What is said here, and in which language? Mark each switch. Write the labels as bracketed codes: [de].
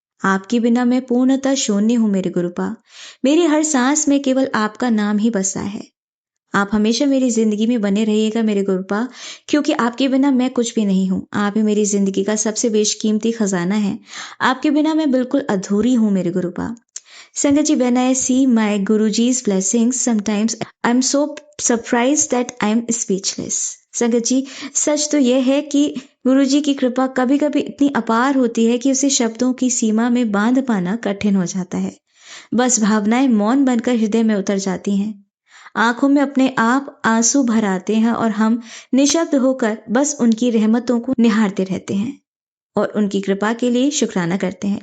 [hi] आपके बिना मैं पूर्णतः शून्य हूँ मेरे गुरुपा। मेरी हर सांस में केवल आपका नाम ही बसा है। आप हमेशा मेरी जिंदगी में बने रहिएगा मेरे गुरुपा, क्योंकि आपके बिना मैं कुछ भी नहीं हूँ। आप ही मेरी जिंदगी का सबसे बेशकीमती खजाना है। आपके बिना मैं बिल्कुल अधूरी हूँ मेरे गुरुपा। [en] Sangat ji, when I see my Guruji's blessings, sometimes I'm so surprised that I'm speechless. [hi] संगत जी, सच तो यह है कि गुरुजी की कृपा कभी कभी इतनी अपार होती है कि उसे शब्दों की सीमा में बांध पाना कठिन हो जाता है। बस भावनाएं मौन बनकर हृदय में उतर जाती हैं। आंखों में अपने आप आंसू भर आते हैं और हम निशब्द होकर बस उनकी रहमतों को निहारते रहते हैं और उनकी कृपा के लिए शुक्राना करते हैं।